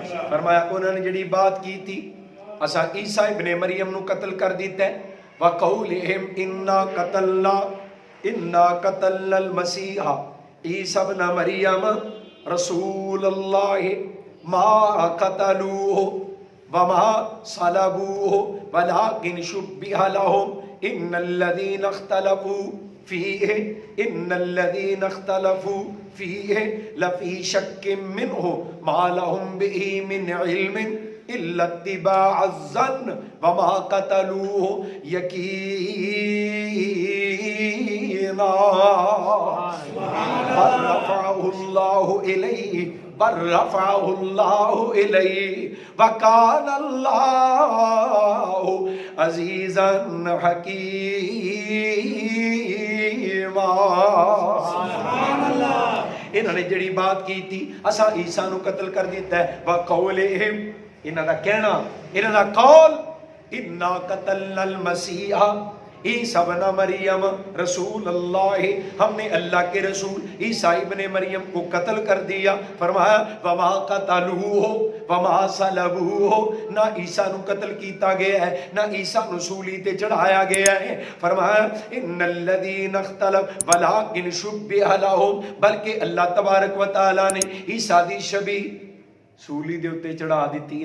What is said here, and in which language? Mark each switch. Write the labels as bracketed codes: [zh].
[pa] فرمایا انہوں نے جڑی بات کی تھی اسا عیسیٰ ابن مریم نو قتل کر دیتا ہے. [ar] وقولہم انا قتلنا المسیح عیسی ابن مریم رسول اللہ ما قتلوه وما صلبوه ولكن شبه لهم ان الذين اختلفوا فيه لفي شك منه ما لهم به من علم الا اتباع الظن وما قتلوه يقينا بل رفعه الله إليه وكان الله عزيزا حكيما. [pa] انہوں نے جڑی بات کی تھی اسا عیسیٰ نو قتل کر دیتا ہے [ar] وقولہم [pa] انہوں دا کہنا انہوں دا قول [ar] انا قتلنا المسیح عیسیٰ ابن مریم رسول اللہ [ur] ہم نے اللہ کے رسول عیسیٰ ابن مریم کو قتل کر دیا. [pa] فرمایا [ar] وما قتلوہ وما صلبوہ [pa] نہ عیسیٰ نو قتل کیتا گیا ہے نہ عیسیٰ نو سولی تے چڑھایا گیا ہے. فرمایا [ar] ان الذین اختلف ولکن شبہ لہم [pa] بلکہ اللہ تبارک و تعالی نے عیسیٰ دی شبیہ سولی دے اتے چڑھا دیتی.